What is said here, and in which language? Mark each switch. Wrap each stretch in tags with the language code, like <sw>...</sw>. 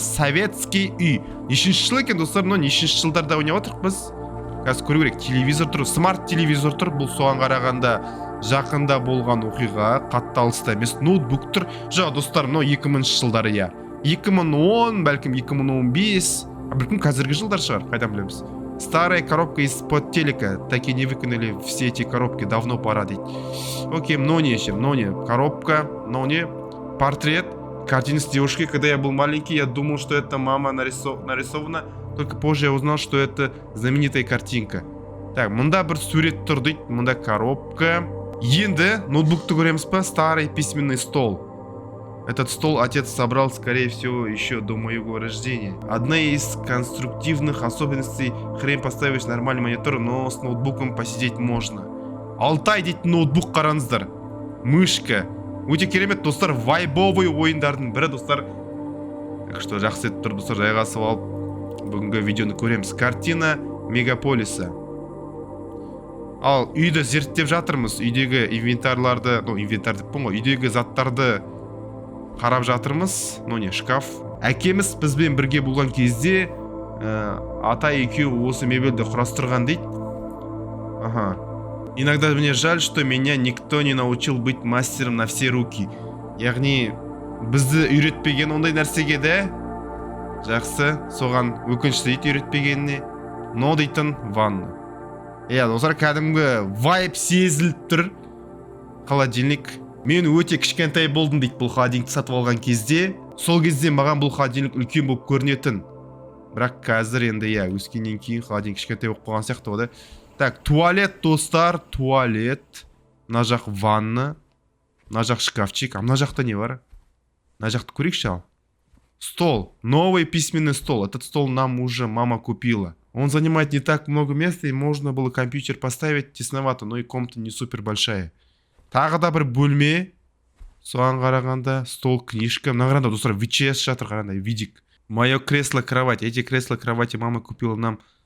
<kk>Советский үй. Нешінші жыл екен, достар? Нешінші жылдарда ойнап отырық біз? Қазір көру керек. Телевизор тұр. Смарт телевизор тұр. Бұл соған қарағанда жақында болған оқиға. Қатты алыста емес. Ноутбук тұр. Жоқ, достар, 2000 жылдары, 2010, бәлкім 2015. Бәлкім қазіргі жылдар шығар. Қайдан білеміз?</kk> <ru>Старая коробка из-под телека. Так и не выкинули все эти коробки. Давно пора</ru> <kk>дейді.</kk> <ru>Окей, коробка, портрет. Картина с девушкой. Когда я был маленький, я думал, что это мама нарисована. Только позже я узнал, что это знаменитая картинка.</ru> <kk>Так, мында бір сурет тұр дейді. Мында коробка. Енді ноутбукты көреміз па?</kk> <ru>Старый письменный стол. Этот стол отец собрал, скорее всего, еще до моего рождения. Одна из конструктивных особенностей — хрен поставишь нормальный монитор, но с ноутбуком посидеть можно.</ru> <kk>Алтай дейді ноутбук қараңыздар. Мышка. Өте керемет, достар, вайбовый ойындардың бірі, достар.</kk> <ru>Так что</ru> <kk>жақсы етіп тұр, достар, жайғасып алып бүгінгі видеоны көреміз.</kk> <ru>Картина мегаполиса.</ru> <kk>Ал үйді зерттеп жатырмыз. Үйдегі инвентарларды, инвентар деп ғой, үйдегі заттарды қарап жатырмыз. Шкаф. Әкеміз бізбен бірге болған кезде ата екеуі осы мебельді құрастырған дейді.</kk> <ru>Иногда мне жаль, что меня никто не научил быть мастером на все руки.</ru> <kk>Яғни бізді үйретпеген ондай нәрсеге де. Жақсы, соған өкінішті дейді үйретпегеніне. Но дейтін ванна. Достар, кәдімгі вайп сезіліп тұр. Холодильник. Мен өте кішкентай болдым дейді бұл холодильникті сатып алған кезде. Сол кезде маған бұл холодильник үлкен болып көрінетін. Бірақ қазір енді өскеннен кейін холодильник кішкентай болып қойған сияқты ғой да. Так, туалет, достар, туалет. Мына жақ ванна. Мына жақ шкафчик. А мына жақта не бар? Мына жақты көрейікші ал.</kk> <ru>Стол. Новый письменный стол. Этот стол нам уже мама купила. Он занимает не так много места, и можно было компьютер поставить тесновато, но и комната не супер большая.</ru> <kk>Тағы да бір бөлме. Соған қарағанда стол, книжка. Мына қарағанда, достар, ВЧС жатыр, қарағанда, видик.</kk> <ru>Мое кресло-кровать. Эти кресло-кровати мама купила нам.</ru>